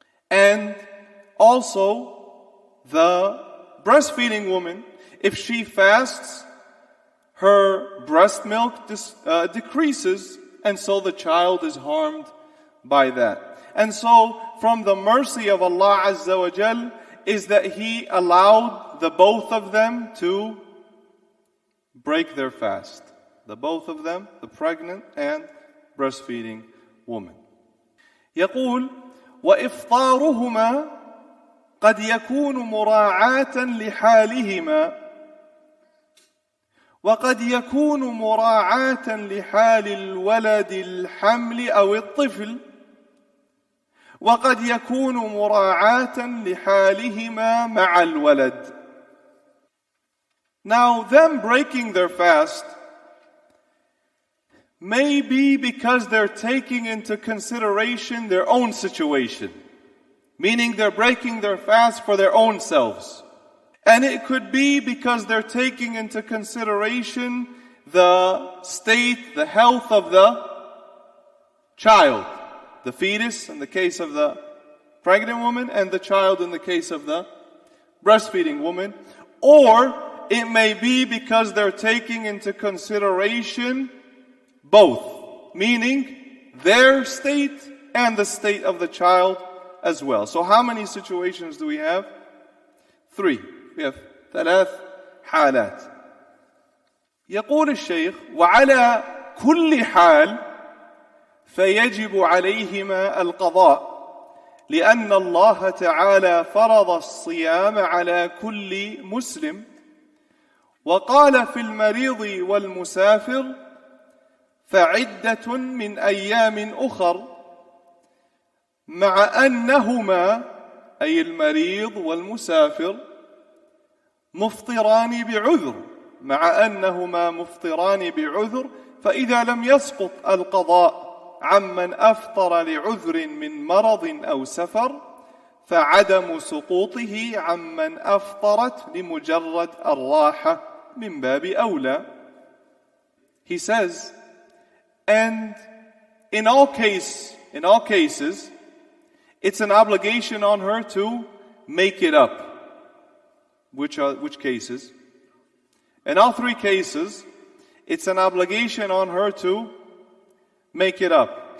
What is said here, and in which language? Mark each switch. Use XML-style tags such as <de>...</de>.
<en>And also, the breastfeeding woman, if she fasts, her breast milk decreases, and so the child is harmed by that. And so, from the mercy of Allah Azza wa Jal is that He allowed the both of them to break their fast. The both of them, the pregnant and breastfeeding woman.</en> <ar>يقول وإفطارهما قد يكون مراعاة لحالهما وقد يكون مراعاة لحال الولد الحمل أو الطفل وقد يكون مراعاة لحالهما مع الولد.</ar> <en>Now, them breaking their fast may be because they're taking into consideration their own situation, meaning they're breaking their fast for their own selves. And it could be because they're taking into consideration the state, the health of the child, the fetus in the case of the pregnant woman, and the child in the case of the breastfeeding woman. Or it may be because they're taking into consideration both, meaning their state and the state of the child as well. So how many situations do we have? 3. We have 3 حالات.</en> <ar>يقول الشيخ وعلى كل حال فيجب عليهما القضاء لأن الله تعالى فرض الصيام على كل مسلم وقال في المريض والمسافر فعدة من أيام أخر مع أنهما أي المريض والمسافر مفطران بعذر مع أنهما مفطران بعذر فإذا لم يسقط القضاء عمن أفطر لعذر من مرض أو سفر فعدم سقوطه عمن أفطرت لمجرد الراحة من باب أولى.</ar> <en>He says, and in all cases, it's an obligation on her to make it up. Which cases? In all 3 cases, it's an obligation on her to make it up.</en>